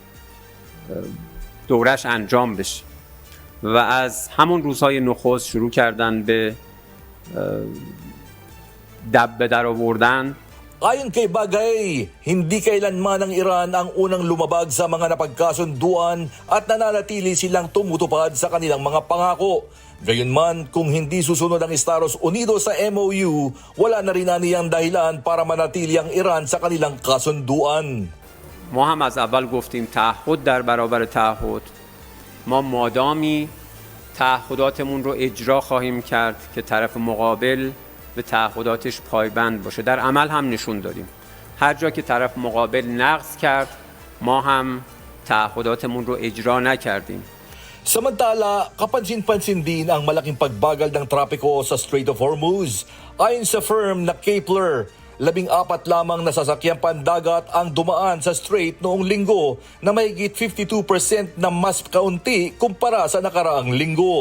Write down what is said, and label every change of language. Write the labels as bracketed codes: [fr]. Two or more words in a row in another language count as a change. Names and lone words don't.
[fa] دورش انجام بشه و از همون روزهای نخست شروع کردن به دب در آوردن. [tl] Ayon kay Bagay, hindi kailanman ng Iran ang unang lumabag sa mga napagkasunduan at nananatili silang tumutupad sa kanilang mga pangako. Gayunman, kung hindi susunod ang Estados Unidos sa MOU, wala na rin aniyang dahilan para manatili ang Iran sa kanilang kasunduan. [fa] ما هم از اول گفتیم تعهد در برابر تعهد. ما مادامی تعهداتمون رو اجرا خواهیم کرد که طرف مقابل به تعهداتش پایبند باشه. در عمل هم نشون دادیم. هر جا که طرف مقابل نقض کرد، ما هم تعهداتمون رو اجرا نکردیم. [tl] Samantala, kapansin-pansin din ang malaking pagbagal ng trapiko sa Strait of Hormuz. Ayon sa firm na Kepler, 14 lamang na sasakyang pandagat ang dumaan sa strait noong linggo na mahigit 52% na mas kaunti kumpara sa nakaraang linggo.